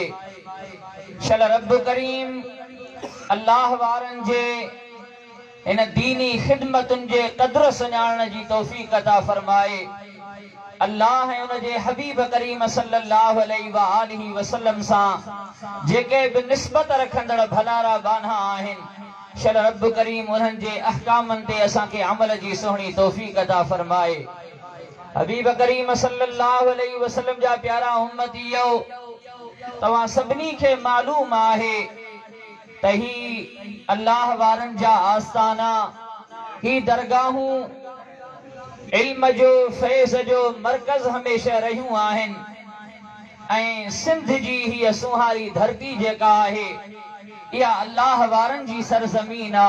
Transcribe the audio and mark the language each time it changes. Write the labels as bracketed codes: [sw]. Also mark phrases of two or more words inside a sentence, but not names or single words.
[sd] शल रब करीम अल्लाह वारन जे इन दीनी खिदमतुन जे कदर सुञाणण जी तौफीक अता फरमाए। अल्लाह ऐं उन जे हबीब करीम [ar] صلى الله عليه وآله وسلم [sd] सां जेके भी निस्बत रखंदड़ भलारा बाना आहिनि शल रब करीम उन्हनि जे अहकामनि ते असांखे अमल जी सुहिणी तौफीक अता फरमाए। हबीब करीम [ar] صلى الله عليه وسلم [sd] जा प्यारा उम्मतियो तव्हां सभिनी खे मालूम आहे त ही अल्लाह वारन जा आस्ताना ही दरगाहूं इल्म जो फैज़ जो मरकज हमेशा रहियूं आहिनि ऐं सिंध जी ही सुहारी धरती जेका आहे या अल्लाह वारन जी सरजमीन आ।